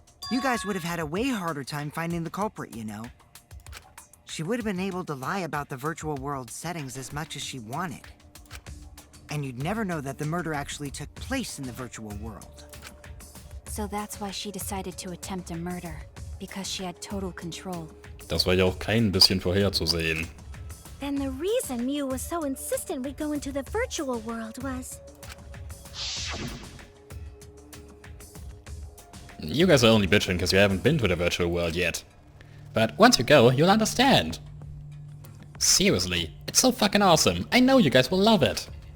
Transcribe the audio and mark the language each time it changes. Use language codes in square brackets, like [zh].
[en] You guys would have had a way harder time finding the culprit, you know. She would have been able to lie about the virtual world settings as much as she wanted. And you'd never know that the murder actually took place in the virtual world. So that's why she decided to attempt a murder, because she had total control. [de] Das war ja auch kein bisschen vorherzusehen. [en] Then the reason Mew was so insistent we go into the virtual world was... You guys are only bitching because you haven't been to the virtual world yet. But once you go, you'll understand. Seriously, it's so fucking awesome. I know you guys will love it.